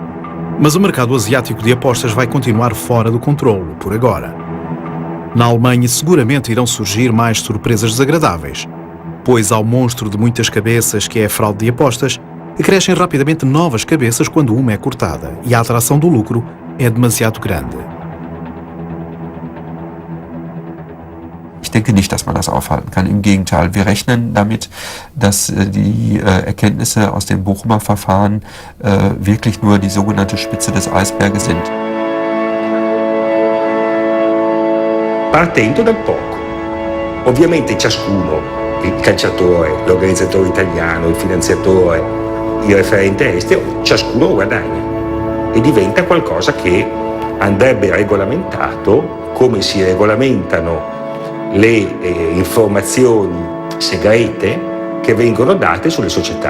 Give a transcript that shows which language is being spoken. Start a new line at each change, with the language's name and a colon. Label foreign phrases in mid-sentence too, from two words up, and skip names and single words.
Portuguese: Mas o mercado asiático de apostas vai continuar fora do controlo, por agora. Na Alemanha seguramente irão surgir mais surpresas desagradáveis, Depois ao monstro de muitas cabeças que é a fraude de apostas, acrescem rapidamente novas cabeças quando uma é cortada e a atração do lucro é demasiado grande.
German: Ich denke nicht, dass man das aufhalten kann. Im Gegenteil, wir rechnen damit, dass die Erkenntnisse aus dem Bochumer Verfahren wirklich nur die sogenannte Spitze des Eisberges sind.
Italian: Partendo dal poco. Ovviamente ciascuno, il calciatore, l'organizzatore italiano, il finanziatore, il referente estero, ciascuno guadagna e diventa qualcosa che andrebbe regolamentato come si regolamentano le informazioni segrete che vengono date sulle società.